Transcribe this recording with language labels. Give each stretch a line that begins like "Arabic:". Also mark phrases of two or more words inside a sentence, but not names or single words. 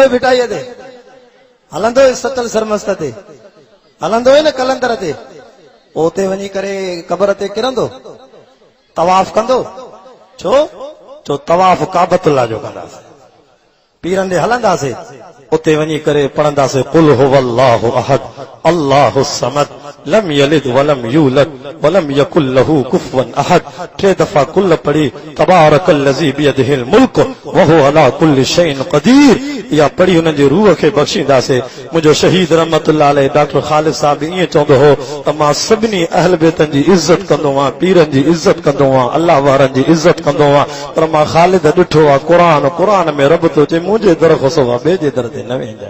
Sindhi: है भिटाईअ ते, हलंदो है सतल सरमस्त ते, हलंदो है न कलंदर ते, उते वञी करे कबर ते किरंदो, तवाफ कंदो छो छो तवाफ काबतुल्लाह जो कंदासीं, पीरनि ॾे हलंदासीं उते वञी करे पढ़ंदासीं
Arabic: قل هو الله أحد الله الصمد لم يلد ولم يولد ولم يكن له كفوا أحد.
Sindhi: 3 दफा कुल पढ़ी
Arabic: تبارك الذي بيده الملك وهو على كل شيء قدير,
Sindhi: या पढ़ी हुन जी रूह खे बख़्शींदासीं। मुंहिंजो शहीद
Arabic: رحمة الله عليه
Sindhi: डॉक्टर ख़ालिद साहब ईअं चवंदो हो त मां सभिनी अहल बेतनि जी इज़त कंदो आहियां, पीरनि जी इज़त कंदो आहियां, अल्लाह वारनि जी इज़त कंदो आहियां, पर मां ख़ालिद ॾिठो आहे क़ुरान में रब थो चए मुंहिंजे दर खां सवाइ ॿिए जे दर ते न वेंदा।